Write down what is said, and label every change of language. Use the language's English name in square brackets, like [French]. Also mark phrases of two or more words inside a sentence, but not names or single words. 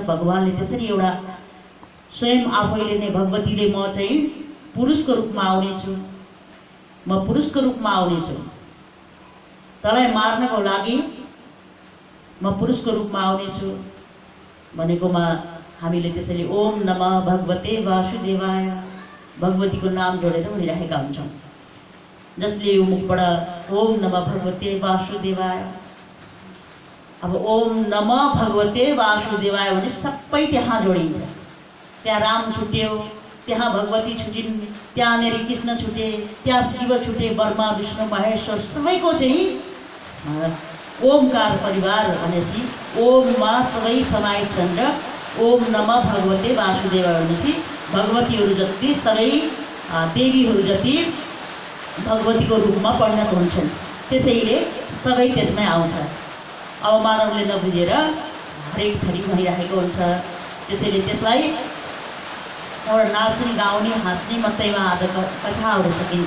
[Nepali] भगवानले त्यसरी एउटा स्वयं आफैले नै भगवतीले म चाहिँ पुरुषको रूपमा आउनेछु, म पुरुषको रूपमा आउनेछु, तँलाई मार्नको लागि म पुरुषको रूपमा आउनेछु भनेकोमा हामीले त्यसैले [Sanskrit] ओम नमः भगवते वासुदेवाय [Nepali] भगवतीको नाम जोडेर भनिराखेका हुन्छौँ। जसले यो मुखबाट [Sanskrit] ओम नमः भगवते वासुदेवाय, [Nepali] अब [Sanskrit] ओम नमः भगवते वासुदेवाय [Nepali] भने सबै त्यहाँ जोडिन्छ। त्यहाँ राम छुट्यो, त्यहाँ भगवती छुटिन्, त्यहाँनिर कृष्ण छुटे, त्यहाँ शिव छुटे, ब्रह्मा विष्णु महेश्वर सबैको चाहिँ ओमकार परिवार भनेपछि ओममा सबै समाहित छन् र ओम नमः भगवते वासुदेवाय भनेपछि भगवतीहरू जति सबै देवीहरू जति भगवतीको रूपमा परिणत हुन्छन्, त्यसैले सबै त्यसमै आउँछ। अब मानवले नबुझेर हरेक थरी भनिराखेको हुन्छ, त्यसैले त्यसलाई एउटा नाच्ने गाउने हाँस्ने मात्रैमा आज कथाहरू सकिन्छ।